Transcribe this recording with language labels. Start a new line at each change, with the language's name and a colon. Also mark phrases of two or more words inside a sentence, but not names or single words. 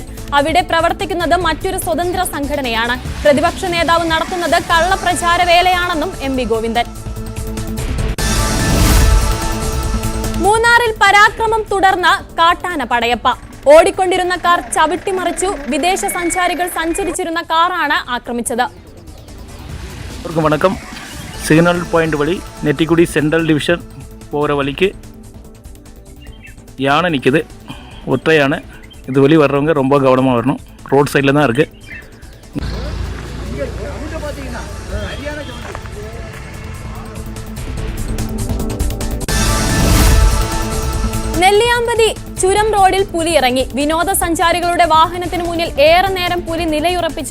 Malayalam: അവിടെ പ്രവർത്തിക്കുന്നത് മറ്റൊരു സ്വതന്ത്ര സംഘടനയാണ്. പ്രതിപക്ഷ നേതാവ് നടത്തുന്നത് കള്ളപ്രചാര വേലയാണെന്നും MV ഗോവിന്ദൻ. മൂന്നാറിൽ പരാക്രമം തുടർന്ന് കാട്ടാന പടയപ്പ. ഓടിക്കൊണ്ടിരുന്ന കാർ ചവിട്ടിമറിച്ചു. വിദേശ സഞ്ചാരികൾ സഞ്ചരിച്ചിരുന്ന കാറാണ് ആക്രമിച്ചത്.
Tamil: வணக்கம். சிக்னல் பாயிண்ட் வழி நெட்டிக்குடி சென்ட்ரல் டிவிஷன் போகிற வழிக்கு யானை நிற்குது. ஒற்றை யானை. இது வழி வர்றவங்க ரொம்ப கவனமாக வரணும். ரோட் சைடில் தான் இருக்குது.
Malayalam: നെല്ലിയാമ്പതി ചുരം റോഡിൽ പുലി ഇറങ്ങി. വിനോദസഞ്ചാരികളുടെ വാഹനത്തിന് മുന്നിൽ ഏറെ നേരം പുലി നിലയുറപ്പിച്ചു.